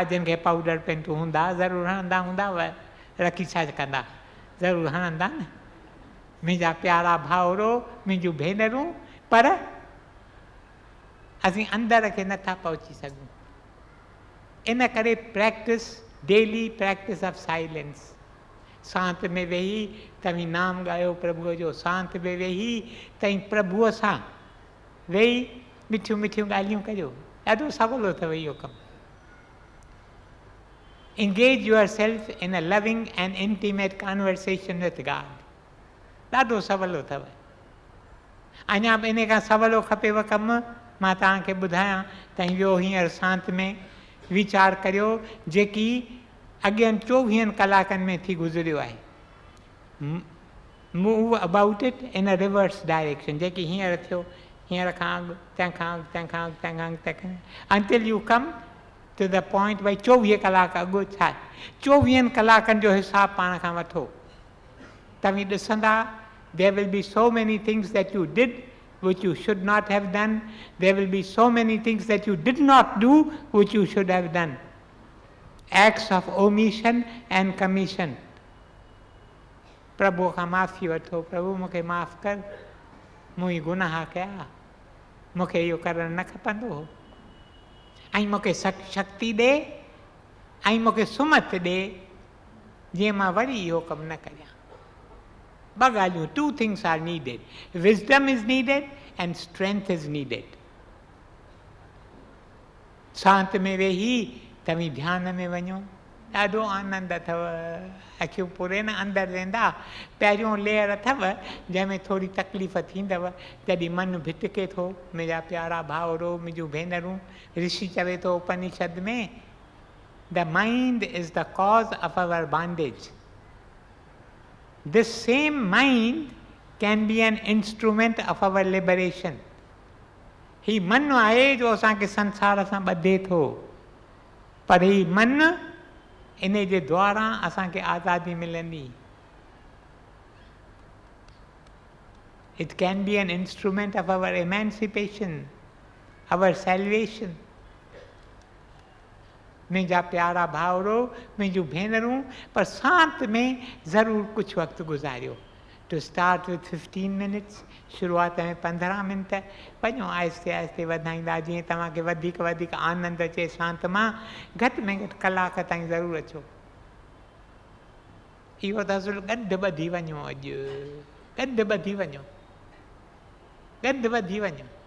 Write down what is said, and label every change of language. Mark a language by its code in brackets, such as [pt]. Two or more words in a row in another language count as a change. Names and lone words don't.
[sd] जिन खे पाउडर पेंटूं हूंदा ज़रूरु हणंदा हूंदा, रखी छा कंदा, ज़रूरु हणंदा न। मुंहिंजा प्यारा भाउरो, मुंहिंजूं भेनरूं, पर असीं अंदर खे नथा पहुची सघूं। इन करे [en] practice, daily practice of silence. [sd] शांत में वेही तव्हीं नाम ॻायो प्रभुअ जो, शांत में वेही तव्हीं प्रभुअ सां वेही मिठियूं मिठियूं ॻाल्हियूं करियो। ॾाढो सवलो अथव इहो कमु। [en] Engage yourself in a loving and intimate conversation with God. [sd] ॾाढो सवलो अथव। अञा बि इन खां सवलो खपेव कमु, मां तव्हांखे ॿुधायां। तव्हीं वियो हींअर शांत में वीचार करियो जेकी अॻियनि 24 कलाकनि में थी गुज़रियो आहे। [en] Move about it in a reverse direction. [sd] जेकी हींअर थियो, हींअर खां अॻु, तंहिंखां अॻु, तंहिंखां अॻु, तंहिंखां अॻु, तंहिंखां [en] until you come to the point [sd] भई 24 कलाक अॻु छा आहे। 24 कलाकनि जो हिसाबु पाण खां वठो। तव्हीं ॾिसंदा, [en] There will be so many things that you did which you should not have done. There will be so many things that you did not do which you should have done. Acts of omission and commission. [sd] प्रभु खां माफ़ी वठो, प्रभु मूंखे माफ़ कर, मूं ही गुनाह कया, मूंखे इहो करणु न खपंदो हो। ऐं मूंखे शक्ति ॾे ऐं मूंखे सुमत ॾे जीअं मां वरी इहो कमु न करियां। ॿ ॻाल्हियूं, [en] 2 things are needed. Wisdom is needed and strength is needed. [sd] शांत में वेही तव्हीं ध्यान में वञो, ॾाढो आनंद अथव। अखियूं पूरे न अंदरि वेंदा। पहिरियों लेयर अथव जंहिंमें थोरी तकलीफ़ थींदव, जॾहिं मन भिटके थो। मुंहिंजा प्यारा भाउरो, मुंहिंजूं भेनरूं, ऋषि चवे थो उपनिषद में [en] The mind is the cause of our bondage. This same mind can be an instrument of our liberation. [sd] ही मन आहे जो असांखे संसार सां ॿधे थो, पर ही मन इन जे द्वारा असांखे आज़ादी मिलंदी. [en] It can be an instrument of our emancipation, our salvation. [sd] मुंहिंजा प्यारा भाउरो, मुंहिंजूं भेनरूं, पर साथ में ज़रूरु कुझु वक़्तु गुज़ारियो. [en] To start with 15 minutes, [sd] शुरूआत में 15 मिनट, वञो आहिस्ते आहिस्ते वधाईंदा जीअं तव्हांखे वधीक वधीक आनंद अचे. शांत मां घटि में घटि कलाक ताईं ज़रूरु अचो. इहो त असुलु गॾु ॿधी वञो. अॼु गॾु ॿधी वञो, गॾु ॿधी वञो.